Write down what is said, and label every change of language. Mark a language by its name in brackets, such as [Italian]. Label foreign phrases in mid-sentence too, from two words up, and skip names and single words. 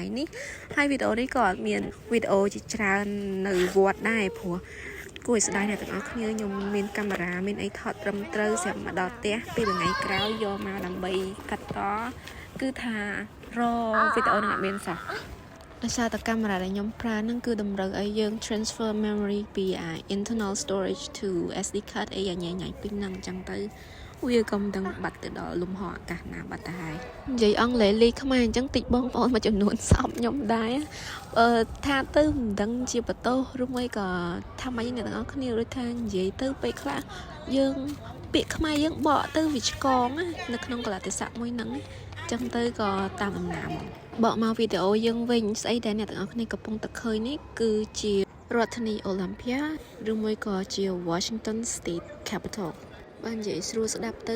[Khmer] នេះហើយវីដេអូនេះក៏អត់មានវីដេអូជាច្រើននៅវត្តដែរព្រោះគួរឲ្យស្ដាយអ្នកទាំងអស់គ្នាខ្ញុំមានកាមេរ៉ាមានអីថតត្រឹមត្រូវសម្រាប់មកដល់ផ្ទះពេលថ្ងៃក្រោយយកមកដើម្បីកាត់តគឺថារវីដេអូនឹងអត់មានសោះដោយសារតែកាមេរ៉ាដែលខ្ញុំប្រើហ្នឹងគឺតម្រូវឲ្យយើង [English] transfer memory [Khmer] ពី [English] internal storage to SD card [Khmer] អីញ៉ៃពេញហ្នឹងអញ្ចឹងទៅវាក៏ មិនដឹងបាត់ទៅដល់លំហអាកាសណាបាត់ទៅហើយនិយាយអង់គ្លេសលីខ្មែរអញ្ចឹងតិចបងប្អូនមួយចំនួនសោបខ្ញុំ ដែរថាទៅមិនដឹងជាបន្ទោសឬមួយក៏ថាម៉េចអ្នកទាំងអស់គ្នាដូចថានិយាយទៅពេលខ្លះយើងពាក្យខ្មែរយើងបកទៅវាឆ្កងនៅក្នុងកលតិស័កមួយហ្នឹងចឹងទៅក៏តាមដំណាំបកមកវីដេអូយើងវិញស្អីដែលអ្នកទាំងអស់គ្នាកំពុងតែឃើញនេះគឺជារដ្ឋធានី Olympia ឬមួយក៏ជា Washington State Capital បើនិយាយស្រួលស្ដាប់ទៅ